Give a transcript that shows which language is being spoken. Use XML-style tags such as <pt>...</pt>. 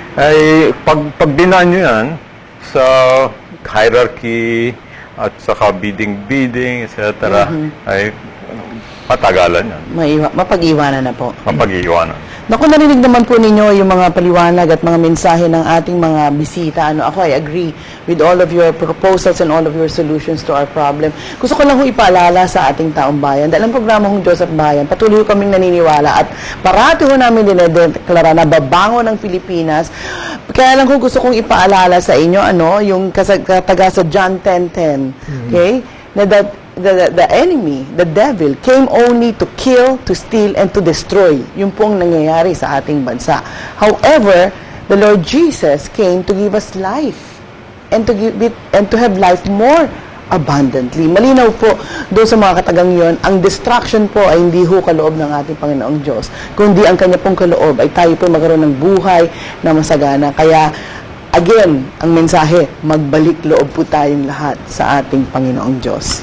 <tl>Ay pag dinaan nyo yan sa hierarchy at saka bidding, etc. ay matagalan yan. Mapag-iwanan na po. Mapag-iiwanan. Naku, narinig naman po ninyo yung mga paliwanag at mga mensahe ng ating mga bisita.</tl> <en>Ako, I agree with all of your proposals and all of your solutions to our problem.</en> <tl>Gusto ko lang ho ipaalala sa ating taong bayan. Dahil ang programa hong Diyos at Bayan, patuloy ho kaming naniniwala at parati ho namin dinedeklara na babangon ng Pilipinas. Kaya lang ho gusto kong ipaalala sa inyo, yung kataga sa John 10:10, okay?</tl> <en>Na the enemy, the devil, came only to kill, to steal, and to destroy.</en> <tl>Yun pong nangyayari sa ating bansa.</tl> <en>However, the Lord Jesus came to give us life and to give it and to have life more abundantly.</en> <tl>Malinaw po doon sa mga katagang yon, ang distraction po ay hindi ho kaloob ng ating Panginoong Diyos, kundi ang kanya pong kaloob ay tayo po magkaroon ng buhay na masagana. Kaya again, ang mensahe, magbalik loob po tayong lahat sa ating Panginoong Diyos.</tl>